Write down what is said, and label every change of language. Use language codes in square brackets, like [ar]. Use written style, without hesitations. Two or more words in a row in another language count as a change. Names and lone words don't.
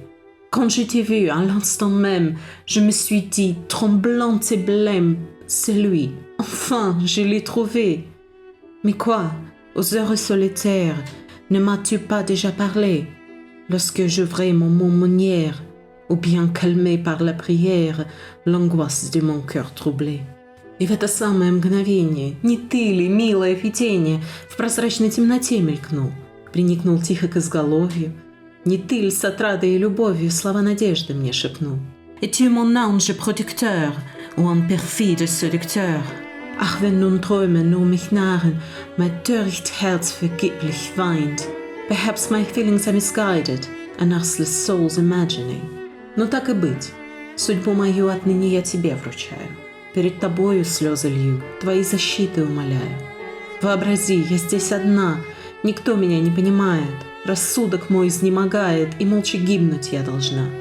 [fr] Quand je t'ai vu, à l'instant même, je me suis dit, tremblante et blême, c'est lui. Enfin, je l'ai trouvé. Mais quoi, aux heures solitaires, ne m'as-tu pas déjà parlé, lorsque j'ouvrais mon aumônière, ou bien calmé par la prière l'angoisse de mon cœur troublé? [ru] И в это самое мгновение не ты ли, милое видение, в прозрачной темноте мелькнул, приникнул тихо к изголовью? Не ты ли с отрадой и любовью слова надежды мне шепнул? [fr] Es-tu mon ange protecteur ou un perfide séducteur? [de] Ach, wenn nun Träume nur mich nahren, mein töricht Herz vergeblich weint. [en] Perhaps my feelings are misguided, an earthly soul's imagining. [ru] Но так и быть, судьбу мою отныне я тебе вручаю. Перед тобою слезы лью, твои защиты умоляю. Вообрази, я здесь одна, никто меня не понимает, рассудок мой изнемогает, и молча гибнуть я должна.